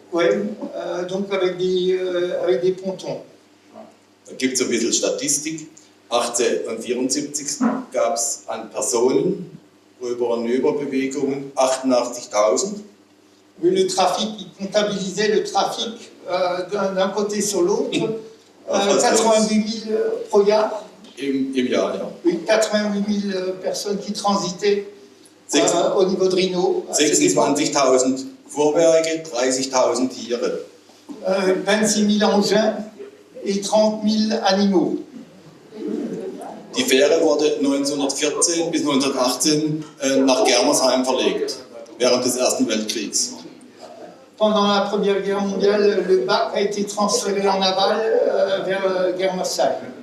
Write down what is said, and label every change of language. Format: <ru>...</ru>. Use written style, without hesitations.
<fr>Ouais, donc avec des pontons.</fr> <de>Da gibt es ein bisschen Statistik. 1874 gab es an Personen, Rüber- und Überbewegungen 88.000.</de> <fr>Oui, le trafic, il comptabilisait le trafic d'un côté sur l'autre, 88 000</fr> <de>pro Jahr. Im Jahr, ja.</de> <fr>Oui, 88 000 personnes qui transitaient au niveau de Rhino.</fr> <de>26.000 Fuhrwerke, 30.000 Tiere.</de> <fr>26 000 engins et 30 000 animaux.</fr> <de>Die Fähre wurde 1914 bis 1918 nach Germersheim verlegt, während des Ersten Weltkriegs.</de> <fr>Pendant la Première Guerre mondiale, le bac a été transféré en aval vers Germersheim.</fr>